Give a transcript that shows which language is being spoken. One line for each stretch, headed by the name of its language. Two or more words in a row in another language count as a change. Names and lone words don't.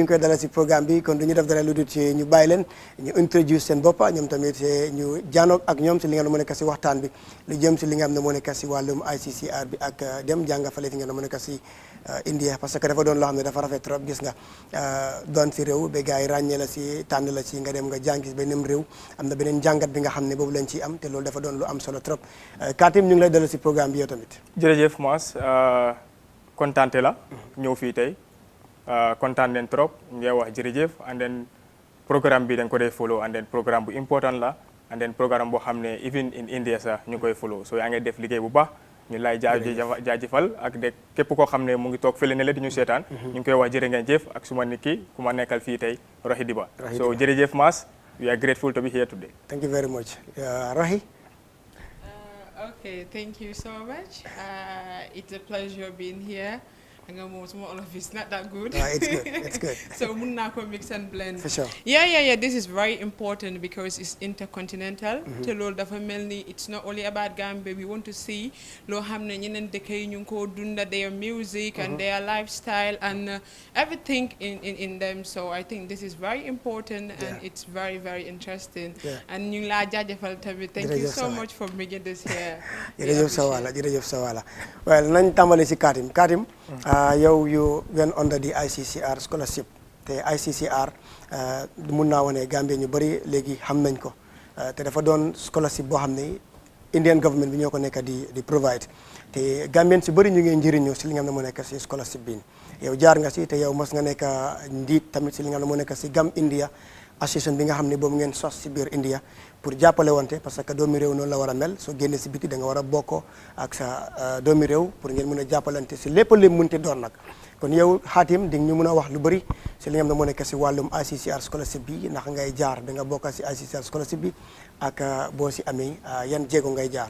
Wolof: ngi koy dalal si programme bi kon du ñu def dara lu dul ci ñu bàyyi leen ñu introduce seen boppa ñoom tamit ñu jaanoog ak ñoom si li nga xam ne moo nekk si waxtaan bi lu jëm si li nga xam ne moo nekk si wàllum ICCR bi ak dem jànga fale fi nga xam ne moo nekk si India parce que dafa doon loo xam ne dafa rafet trop gis nga doon si réew ba gars yi ràññee la si tànn la si nga dem nga jàngi beneen réew am na beneen jàngat bi nga xam ne boobu lañ ciy am te loolu dafa doon lu am solo trop Katim ñu ngi lay dalal si programme bi yow tamit. jërëjëf Mas kontaante la ñëw fii tey kontaan leen trop ngay wax jërëjëf
English: and then
Wolof: programme bi dañ ko dee follow
English: and then
Wolof: programme bu important la
English: and then
Wolof: programme boo xam ne
English: even in India
Wolof: sax ñu koy follow so yaa ngi def liggéey bu baax. ñu lay jaajëfal ak de képp koo xam ne mu ngi toog fële ne la di ñu seetaan ñu ngi koy wax jërë ngeen jëf ak suma nit ki ku ma nekkal fii tey Rohi Diba so jërëjëf Mas
English: we are grateful to be here today. Thank you very much. Rohi. Okay, thank you so much. It's a pleasure being here. All of it's not that good. It's good. It's good. So
Wolof: munako
English: mix and blend. For sure. Yeah. This is very important because it's intercontinental. It's not only about Gambia. We want to see
Wolof: lo hamne ñeneen dëkk yi ñu ko dunda
English: their music and their lifestyle and everything in them. So I think this is very important and it's very, very interesting.
Wolof: And ñu la jaajëfal tamit.
English: Thank you so much for making this here.
Wolof: Jërëjëf Sawala. Well, nañ tàmbali si Katim.
English: You went under the ICCR scholarship
Wolof: te ICCR mun naa wane Gambia ñu bëri léegi xam nañ ko te dafa doon scholarship boo xam ne
English: Indian government
Wolof: bi ñoo ko nekk di provide te Gambien si bëri ñu ngi njëriñoo si li nga xam ne moo nekk si scholarship bi yow jaar nga si te yow mas nga nekk njiit tamit si li nga xam ne moo nekk si GAM-INDIA association bi nga xam ne boobu ngeen sos si biir India pour jàppale wante parce que doomi réew noonu la war a mel soo génnee si biti da nga war a bokkoo ak sa doomi réew pour ngeen mën a jàppalante si lépp li munti doon nag kon yow Xaatim di ñu mën a wax lu bëri si li nga xam ne moo nekk si wàllum ICCR scholarship bi ndax ngay jaar da nga bokk si ICCR scholarship bi ak boo si amee yan jéego ngay jaar.